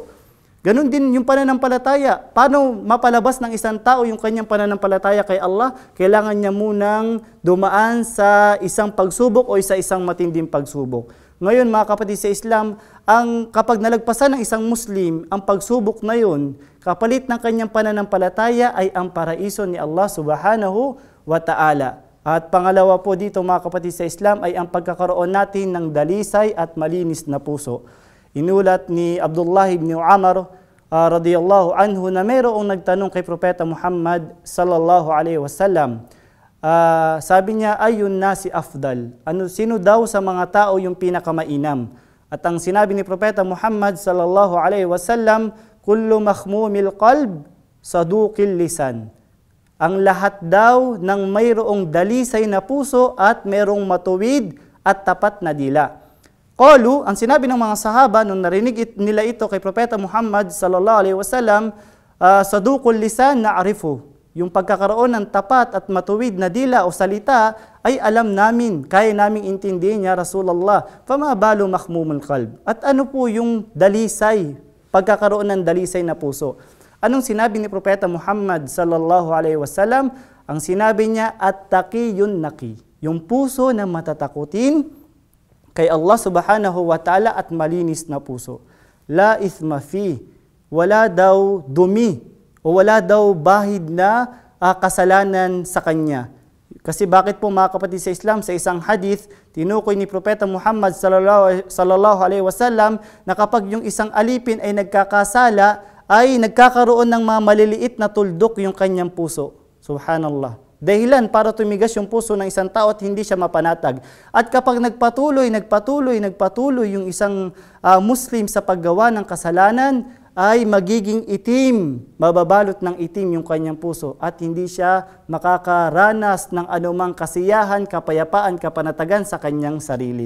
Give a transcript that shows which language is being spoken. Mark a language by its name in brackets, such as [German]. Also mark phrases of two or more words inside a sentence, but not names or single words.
[Filipino] Ganon din yung pananampalataya. Paano mapalabas ng isang tao yung kanyang pananampalataya kay Allah? Kailangan niya munang dumaan sa isang pagsubok o sa isang matinding pagsubok. Ngayon mga kapatid sa Islam, kapag nalagpasan ng isang Muslim ang pagsubok na yun, kapalit ng kanyang pananampalataya ay ang paraiso ni Allah [Arabic] سبحانه وتعالى. [Filipino] At pangalawa po dito mga kapatid sa Islam ay ang pagkakaroon natin ng dalisay at malinis na puso. Inulat ni Abdullah ibn Umar [Arabic] رضي الله عنه [Filipino] na mayroong nagtanong kay Propeta Muhammad [Arabic] صلى الله عليه وسلم. [Filipino] Sabi niya, [Arabic] أي الناس أفضل. [Filipino] Sino daw sa mga tao yung pinakamainam? At ang sinabi ni Propeta Muhammad [Arabic] صلى الله عليه وسلم, كل مخموم القلب صدوق اللسان. [Filipino] Ang lahat daw ng mayroong dalisay na puso at mayroong matuwid at tapat na dila. Qalu, ang sinabi ng mga sahaba nung narinig nila ito kay Propeta Muhammad [Arabic] صلى الله عليه وسلم, صدوق اللسان نعرفه. [Filipino] Yung pagkakaroon ng tapat at matuwid na dila o salita ay alam namin, kaya naming intindihin [Arabic] يا رسول الله. فما بال مخموم القلب. [Filipino] At ano po yung dalisay, pagkakaroon ng dalisay na puso? Anong sinabi ni Propeta Muhammad [Arabic] صلى الله عليه وسلم? [Filipino] Ang sinabi niya, [Arabic] التقي النقي. [Filipino] Yung puso na matatakutin kay Allah [Arabic] سبحانه وتعالى [Filipino] at malinis na puso. [Arabic] لا إثم في, [Filipino] wala daw dumi o wala daw bahid na kasalanan sa kanya. Kasi bakit po mga kapatid sa Islam, sa isang hadith, tinukoy ni Propeta Muhammad [Arabic] صلى الله عليه وسلم [Filipino] na kapag yung isang alipin ay nagkakasala, ay nagkakaroon ng mga maliliit na tuldok yung kanyang puso. Subhanallah. Dahilan para tumigas yung puso ng isang tao at hindi siya mapanatag. At kapag nagpatuloy yung isang Muslim sa paggawa ng kasalanan, ay magiging itim, mababalot ng itim yung kanyang puso at hindi siya makakaranas ng anumang kasiyahan, kapayapaan, kapanatagan sa kanyang sarili.